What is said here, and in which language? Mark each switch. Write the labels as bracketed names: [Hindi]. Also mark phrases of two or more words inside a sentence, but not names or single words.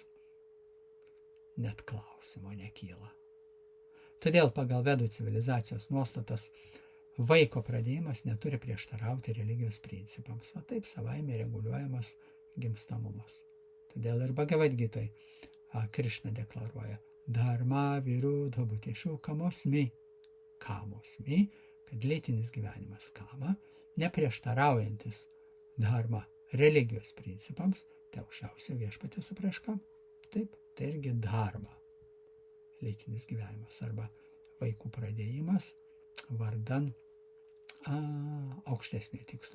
[Lithuanian] Net klausimo nekyla. Todėl pagal vedų civilizacijos nuostatas vaiko pradėjimas neturi prieštarauti religijos principams, o taip savaime reguliuojamas gimstamumas. Todėl ir Bhagavad Gitoj Krišna deklaruoja [Sanskrit] धर्म विरुद्ध भूतेषु कामोस्मि, कामोस्मि, [Lithuanian] kad lytinis gyvenimas kama, neprieštaraujantis dharma religijos principams, tai aukščiausio viešpaties apraiška. Taip, tai irgi dharma, lytinis gyvenimas arba vaikų pradėjimas vardan aukštesnio tikslo.